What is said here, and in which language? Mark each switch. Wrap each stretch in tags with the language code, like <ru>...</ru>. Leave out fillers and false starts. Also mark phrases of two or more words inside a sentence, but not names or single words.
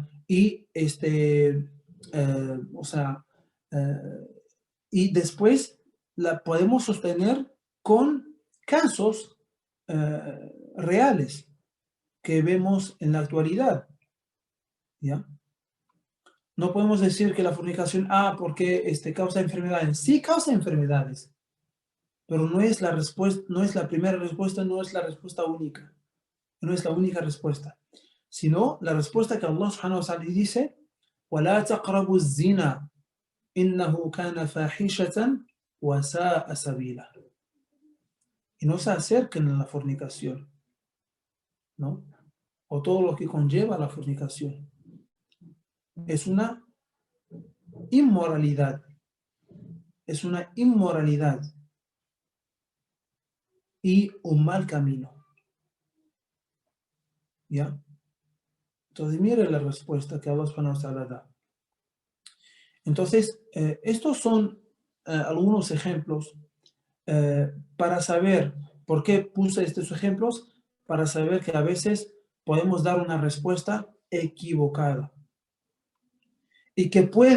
<es>Y o sea, eh, y después la podemos sostener con casos reales que vemos en la actualidad, ¿ya? No podemos decir que la fornicación, porque causa enfermedades. Sí causa enfermedades, pero no es la respuesta, no es la primera respuesta, no es la respuesta única, no es la única respuesta, sino la respuesta que</es> <ar>الله سبحانه وتعالى</ar> <es>dice,</es> <ar>وَلَا تَقْرَبُوا الزِّنَا إِنَّهُ كَانَ فَاحِشَةً وَسَاءَ سَبِيلًا.</ar> <es>Y no se acerquen a la fornicación, ¿no? O todo lo que conlleva la fornicación. Es una inmoralidad. Es una inmoralidad y un mal camino. ¿Ya? Entonces, mire la respuesta que</es> <ar>الله سبحانه وتعالى</ar> <es>da. Entonces, estos son algunos ejemplos para saber por qué puse estos ejemplos, para saber que a veces podemos dar una respuesta equivocada y que</es>